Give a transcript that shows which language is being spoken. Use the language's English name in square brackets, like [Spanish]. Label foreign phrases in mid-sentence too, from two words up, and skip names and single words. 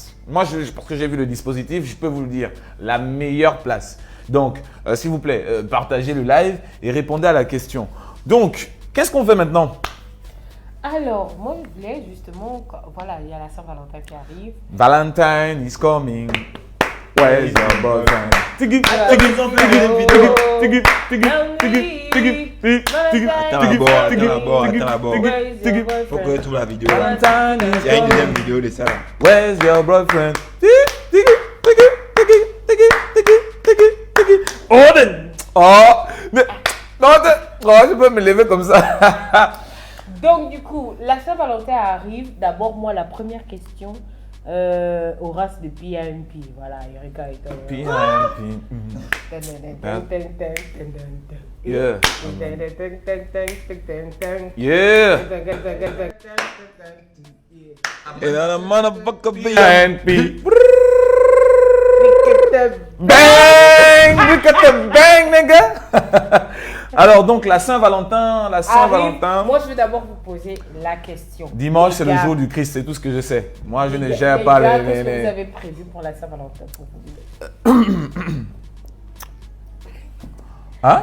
[French] Moi, parce que j'ai vu le dispositif, je peux vous le dire, la meilleure place. Donc, s'il vous plaît, partagez le live et répondez à la question. Donc, qu'est-ce qu'on fait maintenant? Alors, moi, je voulais justement, voilà, il y a la Saint-Valentin qui arrive. [English] Valentine is coming. Where's your boyfriend? Tigi, [French] Attends, tigi, ils ont fait tigi, une vidéo. tigi, tigi, tigi, tigi, tigi, tigi, Attends tigi, d'abord, tigi, attends d'abord. tigi, tigi. Faut que tu la vidéo là. [English] Valentine is [French] Il y a une deuxième [English] coming. [French] vidéo de ça là. [English] Where's your boyfriend? Tigi, tigi, tigi, tigi, tigi, tigi, tigi, tigi. [French] Oh, non, je peux me lever comme ça. Donc, du coup, la Saint-Valentin arrive. D'abord, moi, la première question, Horace de PMP. Voilà, Erika est [English] PMP. Yeah. Yeah. [French] Et là, le motherfucker [English] PMP. Bang! Look at the bang, nigga! [French] Alors, donc, la Saint-Valentin, Moi, je veux d'abord vous poser la question. Dimanche, c'est Les le gars, jour du Christ, c'est tout ce que je sais. Moi, je ne les gère gars, pas qu'est-ce que les... vous avez prévu pour la Saint-Valentin pour vous? Hein?